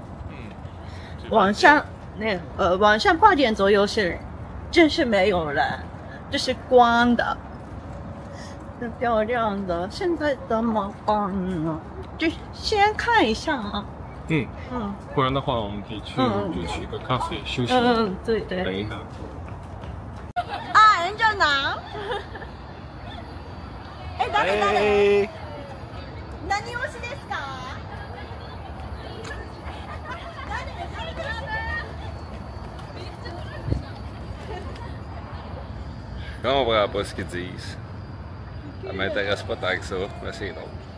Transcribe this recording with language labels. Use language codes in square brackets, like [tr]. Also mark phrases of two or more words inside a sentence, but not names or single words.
[zh] 晚上晚上8点左右是真是没有人，就是关的。是漂亮的，现在怎么办呢？就先看一下啊。不然的话，我们可以去就去个咖啡休息。对对。等一下。啊，人家拿。 [ja] 誰何推しですか？ [fr] Je comprends pas ce qu'ils disent. Ça m'intéresse pas tant que ça, mais c'est drôle.